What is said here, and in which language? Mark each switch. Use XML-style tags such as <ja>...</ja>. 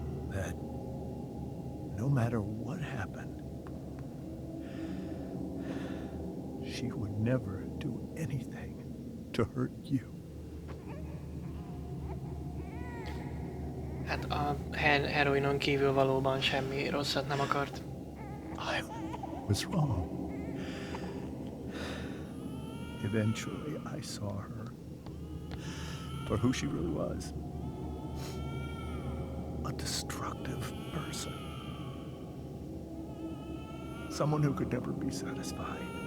<en>That no matter what happened, she would never do anything to hurt you.</en> <hu>Hát a heroinon kívül valóban semmi rosszat nem akart.</hu> <en>I was wrong. Eventually, I saw her for who she really was. A destructive person. Someone who could never be satisfied.</en>